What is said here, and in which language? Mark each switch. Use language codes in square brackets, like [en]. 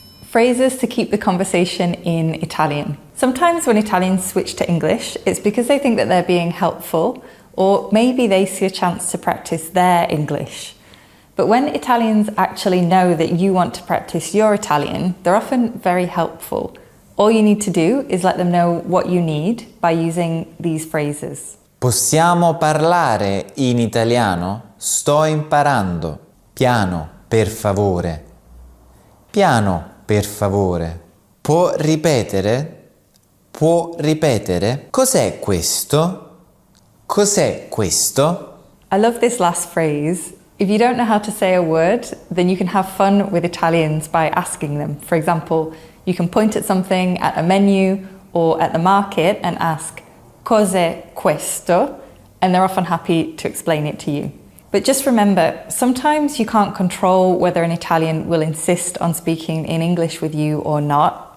[en] Phrases to keep the conversation in Italian. Sometimes when Italians switch to English, it's because they think that they're being helpful, or maybe they see a chance to practice their English. But when Italians actually know that you want to practice your Italian, they're often very helpful. All you need to do is let them know what you need by using these phrases. [it] Possiamo parlare in italiano? Sto imparando. Piano, per favore. Piano, per favore. Può ripetere? Può ripetere? Cos'è questo? Cos'è questo? [en] I love this last phrase. If you don't know how to say a word, then you can have fun with Italians by asking them. For example, you can point at something at a menu or at the market and ask, [it] "Cos'è questo?" [en] And they're often happy to explain it to you. But just remember, sometimes you can't control whether an Italian will insist on speaking in English with you or not.